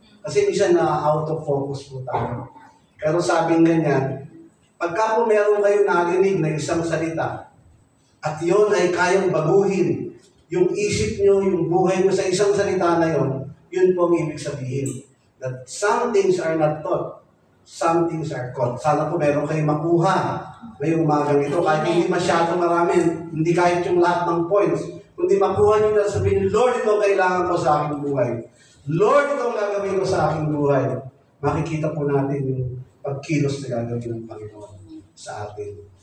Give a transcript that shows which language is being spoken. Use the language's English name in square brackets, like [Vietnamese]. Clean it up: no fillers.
[Filipino] Kasi minsan [English] out of focus [Filipino] po tayo. Pero sabing ganyan, pagka po meron kayo narinig na isang salita, at yun ay kayang baguhin yung isip nyo, yung buhay nyo sa isang salita na yun, yun po ang ibig sabihin. [English] That some things are not taught, some things are caught. [Filipino] Sana po meron kayong makuha ngayong umagang ito. Kahit hindi masyado marami, hindi kahit yung lahat ng points, kundi makuha nyo na sabihin, Lord, ito ang kailangan ko sa aking buhay. Lord, ito ang gagawin ko sa aking buhay. Makikita po natin yung pagkilos na gagawin ng Panginoon sa atin.